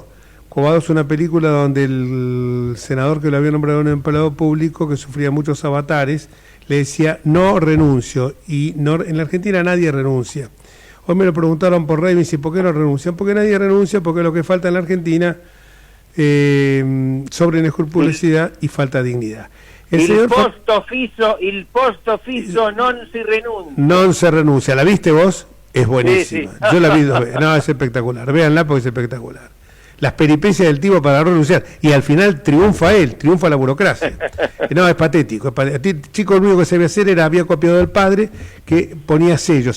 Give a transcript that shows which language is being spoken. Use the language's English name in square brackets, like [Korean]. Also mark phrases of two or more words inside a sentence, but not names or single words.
[Spanish] Cobado es una película donde el senador que lo había nombrado un empleado público que sufría muchos avatares le decía no renuncio, y no, en la Argentina nadie renuncia. Hoy me lo preguntaron por Rey, me dice, ¿por qué no renuncian? Porque nadie renuncia, porque lo que falta en la Argentina sobre inescrupulosidad y falta de dignidad. [Italian] Il posto fisso non si renuncia. Non se renuncia. [Spanish] ¿La viste vos? Es buenísima. Sí. Yo la vi 2 veces. No, es espectacular. Véanla porque es espectacular. Las peripecias del tipo para renunciar. Y al final triunfa él, triunfa la burocracia. No, es patético. Chico lo único que sabía hacer había copiado del padre que ponía sellos.